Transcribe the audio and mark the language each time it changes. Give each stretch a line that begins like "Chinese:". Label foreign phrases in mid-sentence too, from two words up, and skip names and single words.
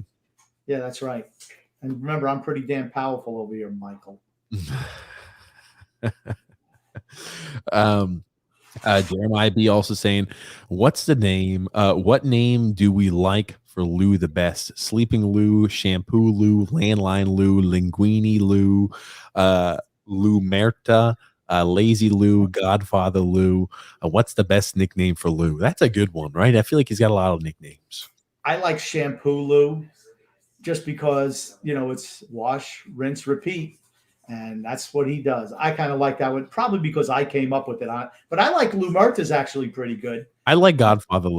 English: Yeah, that's right. And remember, I'm pretty damn powerful over here, Michael. Jeremiah B also saying, what's the name? What name do we like for Lou the best? Sleeping Lou, Shampoo Lou, Landline Lou, Linguini Lou, Lou Merta, Lazy Lou, Godfather Lou. What's the best nickname for Lou? That's a good one, right? I feel like he's got a lot of nicknames. I like Shampoo Lou just because, it's wash, rinse, repeat. And that's what he does. I kind of like that one, probably because I came up with it. But I like Lou Merta's actually pretty good.